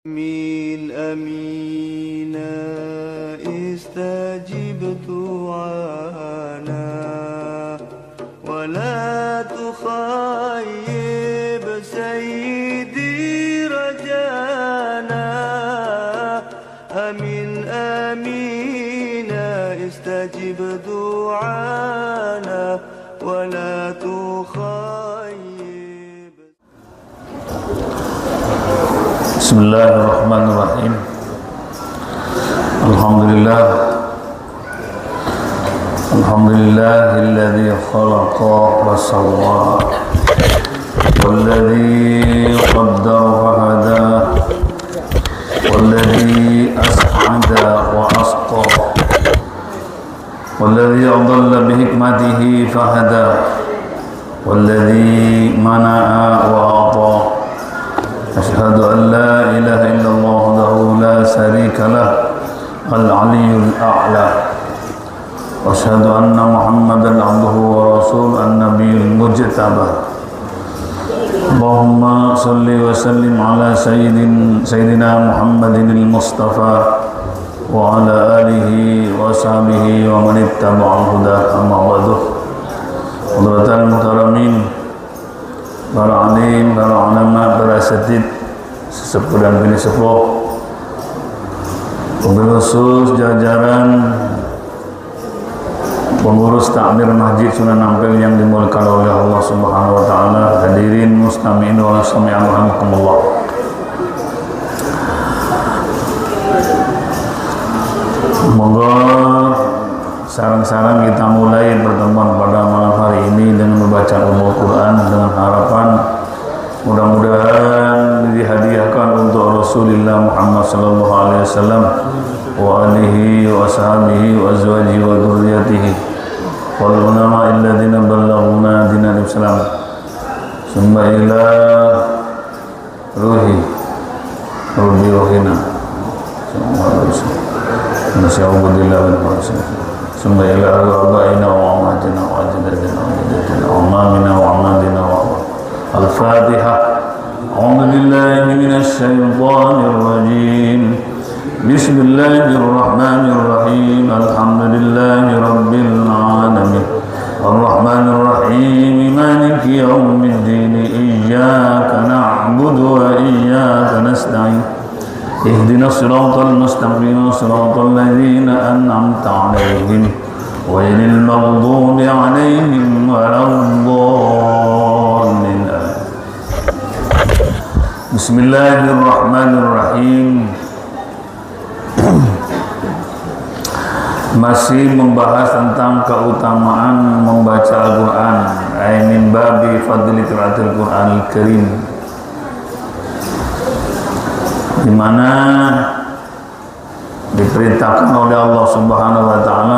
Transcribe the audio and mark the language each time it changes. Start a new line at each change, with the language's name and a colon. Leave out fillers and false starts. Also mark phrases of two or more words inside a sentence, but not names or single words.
Arabic: آمين آمين استجب دعانا ولا تخيب سيدي رجانا آمين آمين استجب دعانا ولا تخيب. Bismillahirrahmanirrahim. الحمد لله الذي خلق وسوى والذي قدر وهدى والذي أسعد وأشقى والذي أضل بحكمته فهدى والذي منع وأعطى. أشهد أن لا إله إلا الله وحده لا شريك له العلي الأعلى وأشهد أن محمدا عبده ورسوله النبي المجتبى اللهم صل وسلم على سيدنا محمد المصطفى وعلى آله وصحبه ومن اتبع الهدى أما بعد. حضرة المحترمين,
Indonesian: para alim, para ulama, para asatid, sesepuh dan bini sepuh, wabil khusus jajaran pengurus takmir Masjid Sunan Ampel yang dimuliakan oleh Allah
Arabic: سبحانه وتعالى, الحاضرين المستمعين والسامعين رحمكم الله.
Indonesian: Semoga sarang-sarang kita mulai pertemuan pada malam hari ini dengan membaca Al-Quran dengan harapan mudah-mudahan dihadiahkan untuk Rasulullah Muhammad
Arabic: صلى الله عليه وسلم وآله وصحبه وأزواجه وذريته والعلماء الذين بلغونا دين الإسلام ثم إلى روحنا ثم إلى آبائنا وأمهاتنا وأجدادنا وجداتنا وأعمامنا وأعمادنا والفاتحة. أعوذ بالله من الشيطان الرجيم. بسم الله الرحمن الرحيم الحمد لله رب العالمين. الرحمن الرحيم مالك يوم الدين. إياك نعبد وإياك نستعين. اهدنا الصراط المستقيم صراط الذين أنعمت عليهم غير المغضوب عليهم ولا الضالين. Bismillahirrahmanirrahim.
Indonesian: Masih membahas tentang keutamaan membaca Al-Quran,
Arabic: من باب فضل قراءة القرآن الكريم,
Indonesian: di mana diperintahkan oleh Allah
Arabic: سبحانه وتعالى.